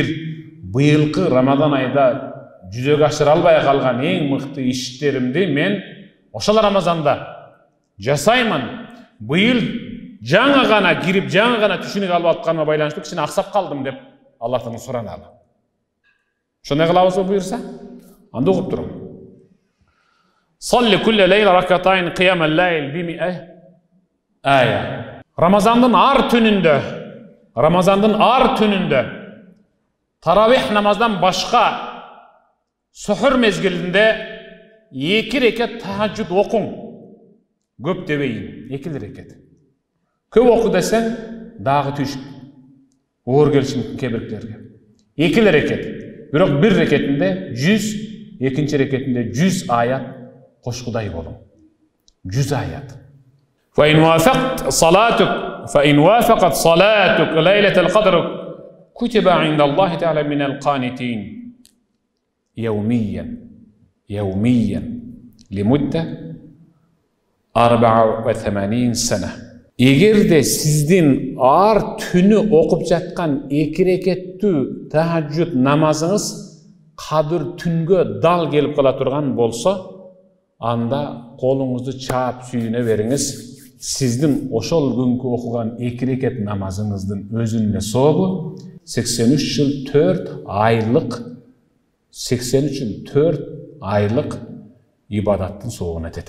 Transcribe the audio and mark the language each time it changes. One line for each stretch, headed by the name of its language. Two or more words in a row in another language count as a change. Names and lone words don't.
Kyrgyz: Быйылкы Рамазан айда жүзөгө ашыра албай калган эң мыкты иштеримди мен ошол Рамазанда жасаймын. Быйыл жаңа гана кирип, жаңа гана түшүнүк алып атканыма байланыштуу кичине аксап калдым деп Аллахтан сураналы. Ошондой кылабызбы буйурса? Анда угуп турам.
Arabic: صلّ كلّ ليلة ركعتين قيام الليل بـ100 آية.
Kyrgyz: Рамазандын ар түнүндө таравих намаздан башка сухур мезгилинде 2 рекет тахажжуд окуң. Көп дебейин, 2 рекет. Көп оку десең, дагы түшүк. Оор келишин кебириктерге. 2 рекет. Бирок 1 рекетинде 100, 2-нчи рекетинде 100 аят кошкудай болуң. 100 аят.
Arabic: فإن وافقت صلاتك ليلة القدر كتب عند الله تعالى من القانتين يوميا لمدة 84 سنة.
Kyrgyz: Эгерде сиздин ар түнү окуп жаткан 2 рекеттүү тахажжуд намазыңыз кадыр түнгө дал келип кала турган болсо, анда колуңузду чаап сүйүнө бериңиз. Сиздин ошол күнгө окуган 2 рекет намазыңыздын өзүнүн эле сообу 83 жыл 4 айлык ибадаттын сообуна тете.